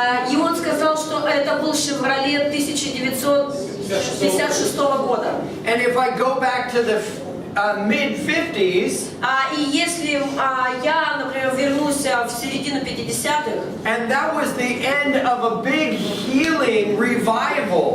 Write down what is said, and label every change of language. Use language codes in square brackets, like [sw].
[ru] И он сказал, что это был «Шевроле» 1956 года. [en] And if I go back to the mid-50s, [ru] И если я, например, вернусь в середину 50-х, [en] and that was the end of a big healing revival.